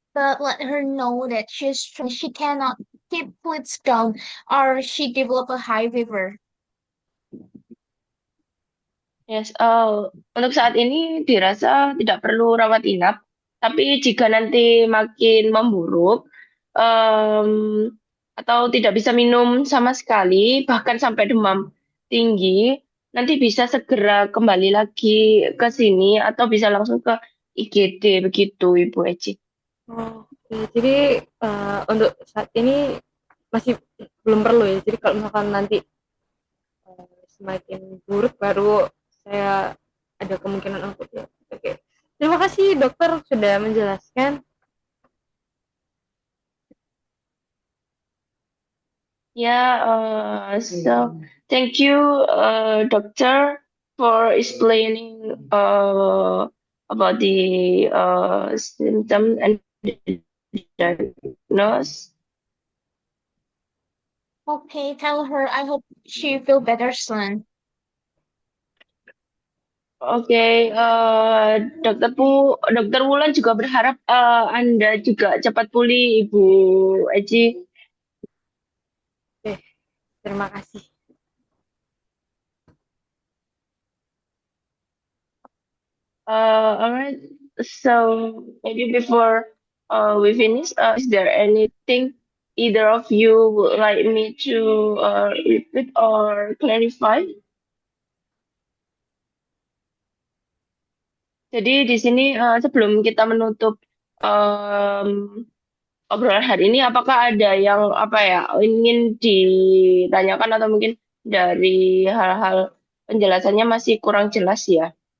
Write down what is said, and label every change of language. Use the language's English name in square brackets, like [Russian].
[English] But let her know that she cannot keep fluids down or she develop a high fever. [Indonesian] Yes, untuk saat ini dirasa tidak perlu rawat inap, tapi jika nanti makin memburuk, em, atau tidak bisa minum sama sekali, bahkan sampai demam tinggi, nanti bisa segera kembali lagi ke sini atau bisa langsung ke IGD begitu, Ibu Eci. Oh, oke. Jadi untuk saat ini masih belum perlu ya. Jadi kalau misalkan nanti semakin buruk baru saya ada kemungkinan untuk ya. Oke. Terima kasih dokter sudah menjelaskan. [English] Yeah, so thank you, doctor, for explaining about the symptom and diagnosis. Okay, tell her I hope she feel better soon. [Indonesian] Oke, Dokter Wulan juga berharap Anda juga cepat pulih, Ibu Eci. Oke, terima kasih. [English] All right. So maybe before we finish, is there anything either of you would like me to repeat or clarify? [Indonesian] Jadi di sini sebelum kita menutup um, obrolan hari ini, apakah ada yang apa ya ingin ditanyakan atau mungkin dari hal-hal penjelasannya masih kurang jelas ya?